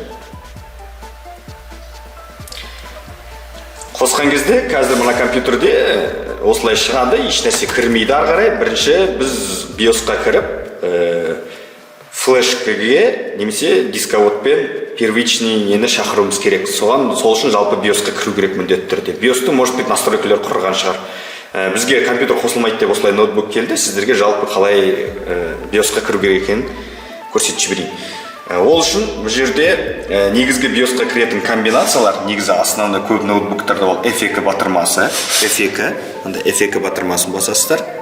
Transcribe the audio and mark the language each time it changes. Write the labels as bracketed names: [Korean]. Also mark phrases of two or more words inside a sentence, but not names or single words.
[Kazakh] Қосқан кезде қазір мына компьютерде осылай шығады, ешнәрсе кірмейді ары қарай. Бірінші біз BIOS-қа кіріп, флешкаге немесе дисководпен первичный нені шақыруымыз керек. Сол үшін жалпы BIOS-қа кіру керек міндетті түрде. BIOS-ты [Russian] может быть [Kazakh] настройкалар құрған шығар. Бізге компьютер қосылмайды деп осылай ноутбук келді. Сіздерге жалпы қалай BIOS-қа кіру керек екенін көрсетіп жіберейін. Ол үшін бұл жерде негізгі BIOS-қа кіретін комбинациялар, негізі основной көп ноутбуктарда ол F2 батырмасы, F2 батырмасын басасыздар.